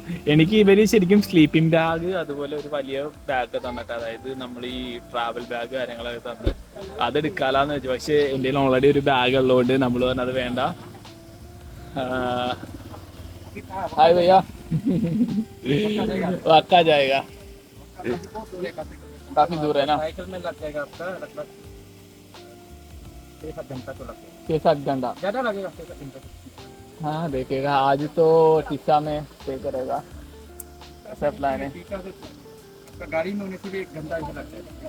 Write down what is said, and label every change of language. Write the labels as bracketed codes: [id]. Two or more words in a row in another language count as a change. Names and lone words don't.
[ml] എനിക്ക് ഇവർ ശരിക്കും [en] sleeping bag [ml] അതുപോലെ ഒരു വലിയ ബാഗ് തന്നിട്ട്, അതായത് നമ്മൾ ഈ [en] travel bag [ml] കാര്യങ്ങളൊക്കെ തന്ന് അതെടുക്കാലാന്ന് വെച്ചു. പക്ഷേ എൻ്റെ ഓൾറെഡി ഒരു ബാഗ് ഉള്ളതുകൊണ്ട് നമ്മൾ പറഞ്ഞത് വേണ്ട. [hi] हाय भैया, वक्का जाएगा. काफी दूर है ना, 6-7 घंटा ज़्यादा लगेगा। 6-7 घंटा हाँ देखेगा। आज तो टीसा में स्टे करेगा, ऐसा प्लान है। गाड़ी में होने से भी 1 घंटा ऐसा लगता है।